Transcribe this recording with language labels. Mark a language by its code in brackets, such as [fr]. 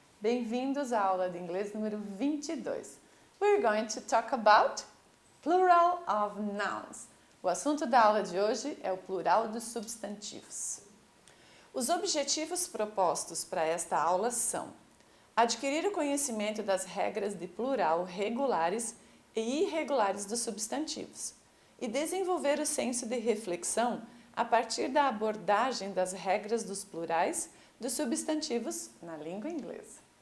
[pt] Bem-vindos à aula de inglês número 22. [en] We're going to talk about plural of nouns. [pt] O assunto da aula de hoje é o plural dos substantivos. Os objetivos propostos para esta aula são adquirir o conhecimento das regras de plural regulares e irregulares dos substantivos e desenvolver o senso de reflexão a partir da abordagem das regras dos plurais dos substantivos na língua inglesa.